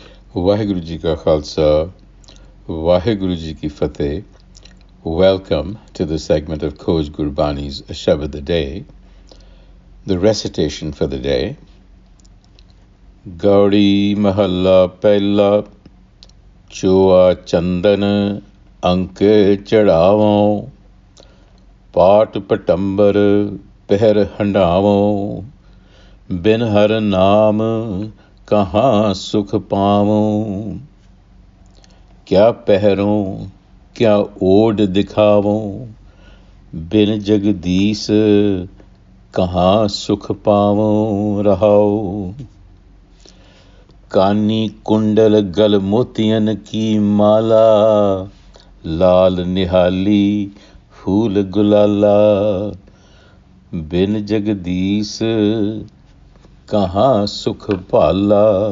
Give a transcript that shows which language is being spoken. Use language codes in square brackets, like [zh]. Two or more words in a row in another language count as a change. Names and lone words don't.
[pa] ਵਾਹਿਗੁਰੂ ਜੀ ਕਾ ਖ਼ਾਲਸਾ, ਵਾਹਿਗੁਰੂ ਜੀ ਕੀ ਫ਼ਤਹਿ. [en] Welcome to the segment of Khoj Gurbani's a-sabad-a-day. The recitation for the day. [pa] ਗਉੜੀ ਮਹਲਾ ਪਹਿਲਾ, ਚੋਆ ਚੰਦਨੁ ਅੰਕਿ ਚੜਾਵਉ, ਪਾਟ ਪਟੰਬਰ ਪਹਿਰਿ ਹਢਾਵਉ, ਬਿਨੁ ਹਰਿ ਨਾਮ ਕਹਾ ਸੁਖੁ ਪਾਵਉ, ਕਿਆ ਪਹਿਰਉ ਕਿਆ ਓਢਿ ਦਿਖਾਵਉ, ਬਿਨੁ ਜਗਦੀਸ ਕਹਾ ਸੁਖੁ ਪਾਵਉ ਰਹਾਉ। ਕਾਨੀ ਕੁੰਡਲ ਗਲਿ ਮੋਤੀਅਨ ਕੀ ਮਾਲਾ, ਲਾਲ ਨਿਹਾਲੀ ਫੂਲ ਗੁਲਾਲਾ, ਬਿਨੁ ਜਗਦੀਸ ਕਹਾ ਸੁਖੁ ਪਾਲਾ।